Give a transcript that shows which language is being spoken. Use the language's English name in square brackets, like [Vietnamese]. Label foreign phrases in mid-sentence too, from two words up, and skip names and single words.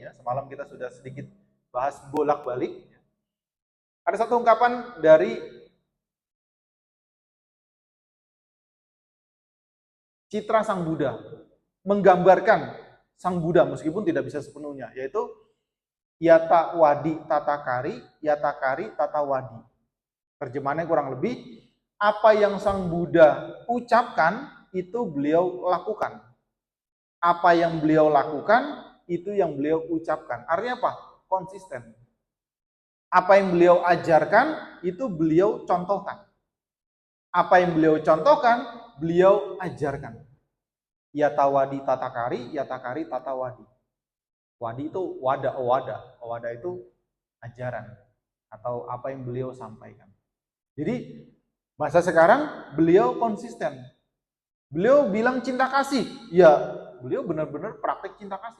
[Indonesian] Ya, semalam kita sudah sedikit bahas bolak-balik. Ada satu ungkapan dari citra Sang Buddha, menggambarkan Sang Buddha meskipun tidak bisa sepenuhnya, yaitu [Pali] yata wadi tata kari, yata kari tata wadi. [Indonesian] Terjemahannya kurang lebih, apa yang Sang Buddha ucapkan, itu beliau lakukan. Apa yang beliau lakukan, itu yang beliau ucapkan. Artinya apa? Konsisten. Apa yang beliau ajarkan, itu beliau contohkan. Apa yang beliau contohkan, beliau ajarkan. [Pali] Yatawadi tatakari, yatakari tatawadi. [Indonesian] Wadi itu wada, owada itu ajaran atau apa yang beliau sampaikan. Jadi masa sekarang beliau konsisten. Beliau bilang cinta kasih, ya beliau benar-benar praktek cinta kasih.